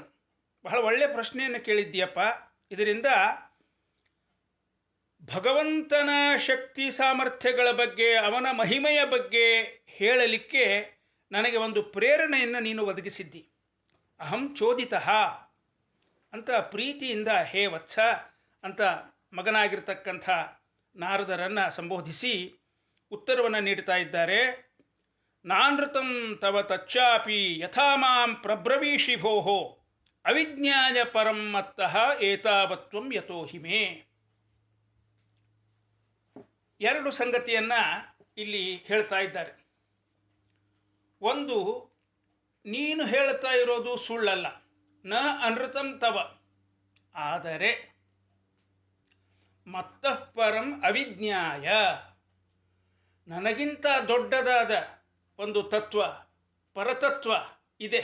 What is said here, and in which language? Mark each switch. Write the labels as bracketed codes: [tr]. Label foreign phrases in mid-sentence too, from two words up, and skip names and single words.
[kn] ಬಹಳ ಒಳ್ಳೆಯ ಪ್ರಶ್ನೆಯನ್ನು ಕೇಳಿದ್ದೀಯಪ್ಪ. ಇದರಿಂದ ಭಗವಂತನ ಶಕ್ತಿ ಸಾಮರ್ಥ್ಯಗಳ ಬಗ್ಗೆ, ಅವನ ಮಹಿಮೆಯ ಬಗ್ಗೆ ಹೇಳಲಿಕ್ಕೆ ನನಗೆ ಒಂದು ಪ್ರೇರಣೆಯನ್ನು ನೀನು ಒದಗಿಸಿದ್ದಿ. [sa] ಅಹಂ ಚೋದಿತಃ [kn] ಅಂತ ಪ್ರೀತಿಯಿಂದ [sa] ಹೇ ವತ್ಸ [kn] ಅಂತ ಮಗನಾಗಿರ್ತಕ್ಕಂಥ ನಾರದರನ್ನು ಸಂಬೋಧಿಸಿ ಉತ್ತರವನ್ನು ನೀಡ್ತಾ ಇದ್ದಾರೆ. [sa] ನಾನೃತಂ ತವ ತಚ್ಚಾಪಿ ಯಥಾ ಮಾಂ ಪ್ರಬ್ರವೀಷಿ ಭೋಹೋ ಅವಿಜ್ಞಾಯ ಪರಂ ಮತ್ತಃ ಏತಾವತ್ವಂ ಯತೋ ಹಿಮೆ. [kn] ಎರಡು ಸಂಗತಿಯನ್ನು ಇಲ್ಲಿ ಹೇಳ್ತಾ ಇದ್ದಾರೆ. ಒಂದು, ನೀನು ಹೇಳ್ತಾ ಇರೋದು ಸುಳ್ಳಲ್ಲ, [sa] ನ ಅನೃತಂ ತವ. [kn] ಆದರೆ [sa] ಮತ್ತಃ ಪರಂ ಅವಿಜ್ಞಾಯ, [kn] ನನಗಿಂತ ದೊಡ್ಡದಾದ ಒಂದು ತತ್ವ, ಪರತತ್ವ ಇದೆ.